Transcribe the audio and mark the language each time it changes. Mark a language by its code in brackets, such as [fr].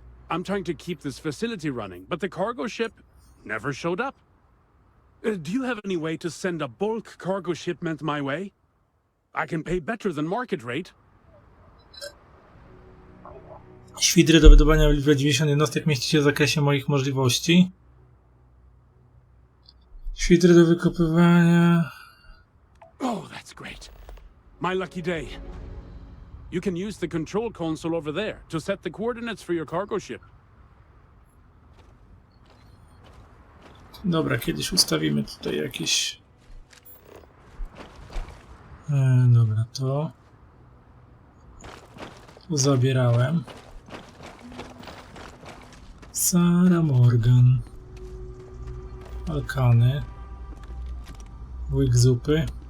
[en] I'm trying to keep this facility running, but the cargo ship never showed up. Do you have any way to send a bulk cargo shipment my way? I can pay better than market rate. [pl] Świdry do wydobywania w liczbie 90 jednostek mieści się w zakresie moich możliwości. Świdry do wykopywania. [en] Oh, that's great. My lucky day. You can use the control console over there to set the coordinates for your cargo ship. [pl] Dobra, kiedyś ustawimy tutaj jakieś... dobra, to zabierałem. Sara Morgan. Alkany. Łyk zupy.